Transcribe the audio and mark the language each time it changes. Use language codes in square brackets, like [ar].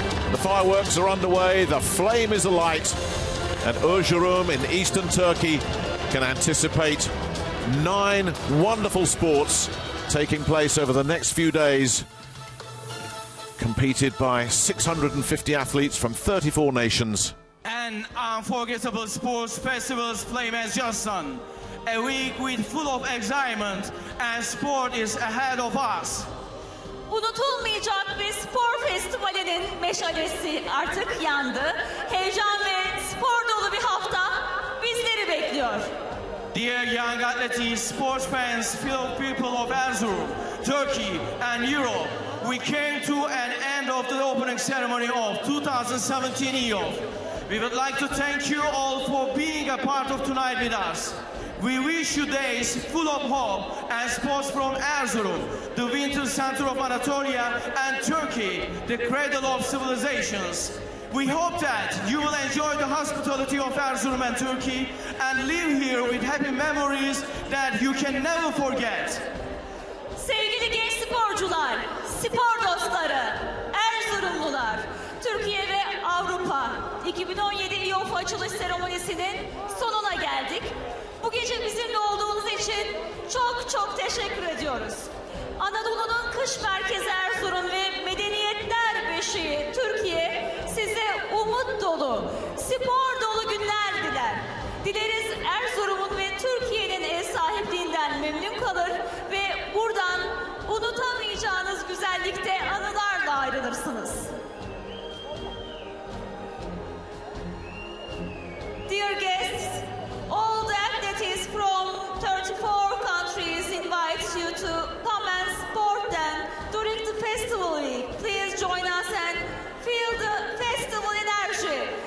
[en] The fireworks are underway, the flame is alight, and Erzurum in eastern Turkey can anticipate 9 wonderful sports taking place over the next few days, competed by 650 athletes from 34 nations. An unforgettable sports festival's flame has just done. A week with full of excitement, and sport is ahead of us. [tr] Unutulmayacak bir spor festivalinin meşalesi artık yandı. Heyecan ve spor dolu bir hafta bizleri bekliyor. [en] Dear young athletes, sports fans, fellow people of Erzurum, Turkey and Europe, we came to an end of the opening ceremony of 2017 EOF. We would like to thank you all for being a part of tonight with us. We wish you days full of hope and sports from Erzurum, the winter center of Anatolia, and Turkey, the cradle of civilizations. We hope that you will enjoy the hospitality of Erzurum and Turkey and live here with happy memories that you can never forget. [tr] Sevgili genç sporcular, spor dostları, Erzurumlular, Türkiye ve Avrupa 2017 İOF açılış seremonisinin sonuna geldik. Bu gece bizimle olduğunuz için çok teşekkür ediyoruz. Anadolu'nun kış merkezi Erzurum ve medeniyetler beşiği Türkiye size umut dolu, spor dolu günler diler. Dileriz Erzurum'un ve Türkiye'nin ev sahipliğinden memnun kalır ve buradan unutamayacağınız güzellikte anılarla ayrılırsınız. [en] Dear guests, all the athletes from 34 countries invite you to come and support them during the festival week. Please join us and feel the festival energy.